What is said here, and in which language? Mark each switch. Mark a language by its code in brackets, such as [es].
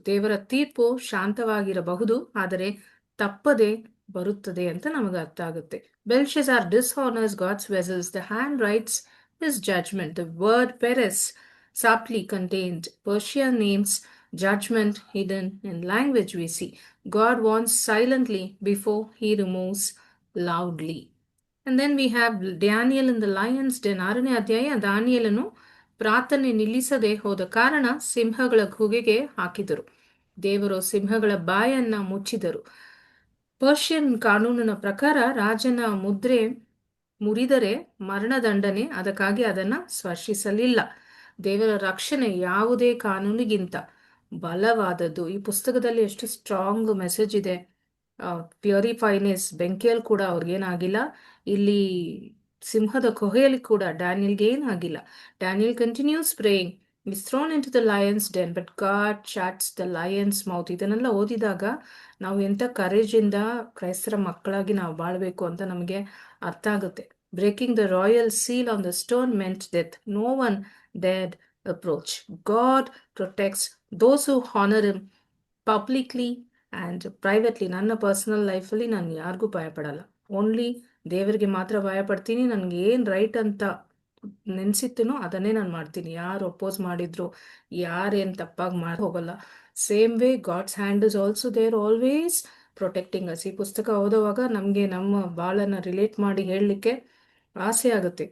[kn] ದೇವರ ತೀರ್ಪು ಶಾಂತವಾಗಿರಬಹುದು, ಆದರೆ ತಪ್ಪದೆ ಬರುತ್ತದೆ ಅಂತ ನಮಗೆ ಅರ್ಥ ಆಗುತ್ತೆ. [en] Belshazzar dishonors God's vessels. The hand writes his judgment. The word Peres subtly contained Persian names, judgment hidden in language we see. God warns silently before he removes loudly. And then we have Daniel in the lion's den. [kn] 6ನೇ ಅಧ್ಯಾಯ. ದಾನಿಯೇಲನು ಪ್ರಾರ್ಥನೆ ನಿಲ್ಲಿಸದೆ ಹೋದ ಕಾರಣ ಸಿಂಹಗಳ ಗುಹೆಗೆ ಹಾಕಿದರು. ದೇವರು ಸಿಂಹಗಳ ಬಾಯನ್ನ ಮುಚ್ಚಿದರು. Persian ಕಾನೂನಿನ ಪ್ರಕಾರ ರಾಜನ ಮುದ್ರೆ ಮುರಿದರೆ ಮರಣದಂಡನೆ. ಅದಕ್ಕಾಗಿ ಅದನ್ನ ಸ್ಪರ್ಶಿಸಲಿಲ್ಲ. ದೇವರ ರಕ್ಷಣೆ ಯಾವುದೇ ಕಾನೂನಿಗಿಂತ ಬಲವಾದದ್ದು. ಈ ಪುಸ್ತಕದಲ್ಲಿ ಎಷ್ಟು ಸ್ಟ್ರಾಂಗ್ ಮೆಸೇಜ್ ಇದೆ. ಪ್ಯೂರಿಫೈನೆಸ್, ಬೆಂಕಿಯಲ್ಲಿ ಕೂಡ ಅವ್ರಿಗೇನಾಗಿಲ್ಲ. ಇಲ್ಲಿ ಸಿಂಹದ ಗುಹೆಯಲ್ಲಿ ಕೂಡ ಡ್ಯಾನಿಯಲ್ಗೆ ಏನಾಗಿಲ್ಲ. [en] Daniel continues praying, is thrown into the lion's den, but God shuts the lion's mouth. [kn] ಇದನ್ನೆಲ್ಲ ಓದಿದಾಗ ನಾವು ಎಂಥ ಕರೇಜಿಂದ ಕ್ರೈಸ್ತರ ಮಕ್ಕಳಾಗಿ ನಾವು ಬಾಳ್ಬೇಕು ಅಂತ ನಮಗೆ ಅರ್ಥ ಆಗುತ್ತೆ. [en] Breaking the royal seal on the stone meant death. No one dared approach. God protects those who honor him publicly and privately. [kn] ನನ್ನ ಪರ್ಸನಲ್ ಲೈಫಲ್ಲಿ ನಾನು ಯಾರಿಗೂ ಭಯಪಡಲ್ಲ. ಓನ್ಲಿ ದೇವರಿಗೆ ಮಾತ್ರ ಭಯಪಡ್ತೀನಿ. ನನಗೆ ಏನು ರೈಟ್ ಅಂತ ನೆನ್ಸಿತ್ತೇನೋ ಅದನ್ನೇ ನಾನು ಮಾಡ್ತೀನಿ. ಯಾರು ಅಪೋಸ್ ಮಾಡಿದ್ರು, ಯಾರೇನು ತಪ್ಪಾಗಿ ಮಾಡಿ ಹೋಗಲ್ಲ. [en] Same way God's hand is also there, always protecting us. [kn] ಈ ಪುಸ್ತಕ ಓದುವಾಗ ನಮಗೆ ನಮ್ಮ ಬಾಳನ್ನ ರಿಲೇಟ್ ಮಾಡಿ ಹೇಳಲಿಕ್ಕೆ ಆಸೆ ಆಗುತ್ತೆ.